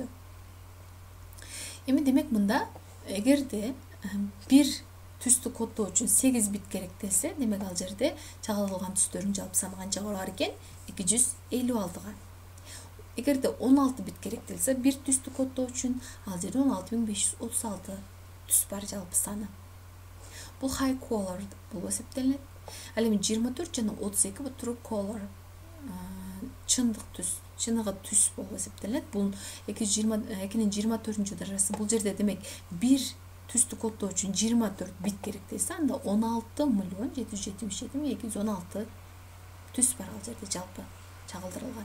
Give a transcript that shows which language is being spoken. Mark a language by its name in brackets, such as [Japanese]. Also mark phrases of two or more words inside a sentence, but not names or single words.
[Kyrgyz] Эми демек мында эгерде бир түстү коддоо үчүн 8 бит керектелсе, демек ал жерде чагылдырылган түстөрдүн жалпы саны канчага бар экен? 256-га. Эгерде 16 бит керектелсе, бир түстү коддоо үчүн ал жерде 16536 түс бар жалпы саны. Бул [English] high color [Kyrgyz] болуп эсептелет. Ал эми 24 жана 32 бул [English] true color, [Kyrgyz] чындык түс, чыныгы түс болуп эсептелет. Бул 2-нин 24-чү даражасы. Бул жерде демек бир түстү коддоо үчүн 24 бит керектелсе, анда 16.777.216 түс бар ал жерде жалпы чагылдырылган.